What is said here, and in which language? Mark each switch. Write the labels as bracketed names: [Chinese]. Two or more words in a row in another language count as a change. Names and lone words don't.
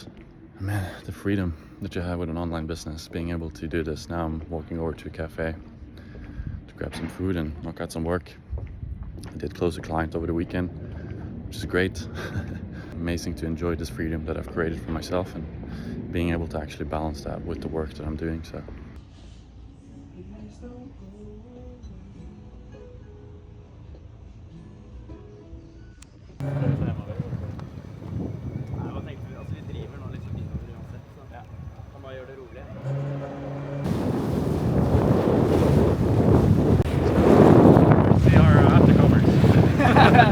[English] Man, the freedom that you have with an online business, being able to do this. Now I'm walking over to a cafe to grab some food and knock out some work. I did close a client over the weekend, which is great. Amazing to enjoy this freedom that I've created for myself and being able to actually balance that with the work that I'm doing. So. [Norwegian] Hva tenkte du? Altså vi driver nå litt innover uansett, så ja. Kan bare gjøre det rolig. [English] See our aftercovers.